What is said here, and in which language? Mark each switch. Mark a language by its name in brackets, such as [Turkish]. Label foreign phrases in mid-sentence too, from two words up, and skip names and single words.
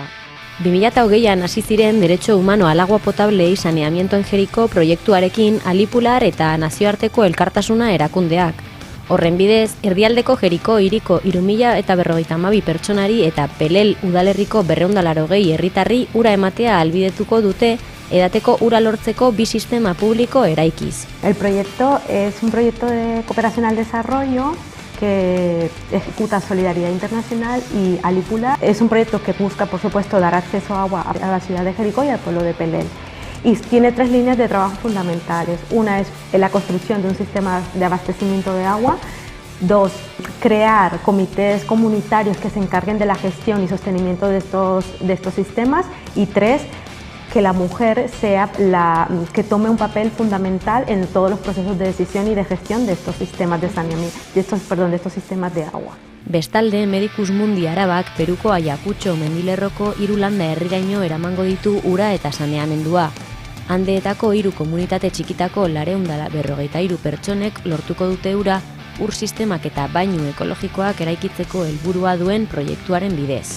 [Basque] 2020an hasi ziren Derecho Humano al Agua Potable y Saneamiento en Jeriko proiektuarekin Alipular eta nazioarteko elkartasuna erakundeak. Horren bidez, erdialdeko Jeriko hiriko 3.052 pertsonari eta Pelel udalerriko 280 herritarri ura ematea ahalbidetuko dute edateko ura lortzeko bi sistema publiko eraikiz. [Spanish] El proyecto es un proyecto de cooperación al desarrollo que ejecuta Solidaridad Internacional y Alipular. Es un proyecto que busca, por supuesto, dar acceso a agua a la ciudad de Jericó y al pueblo de Pelel. Y tiene 3 líneas de trabajo fundamentales. Una es la construcción de un sistema de abastecimiento de agua. 2, crear comités comunitarios que se encarguen de la gestión y sostenimiento de estos sistemas. Y 3, que la mujer sea que tome un papel fundamental en todos los procesos de decisión y de gestión de estos sistemas de saneamiento, de estos sistemas de agua. [Basque] Bestalde, Medicus Mundi Arabak Peruko Ayakutxo mendilerroko 3 landa herriraino eramango ditu ura eta saneamendua. Andeetako 3 komunitate txikitako 453 pertsonek lortuko dute ura, ur sistemak eta bainu ekologikoak eraikitzeko helburua duen proiektuaren bidez.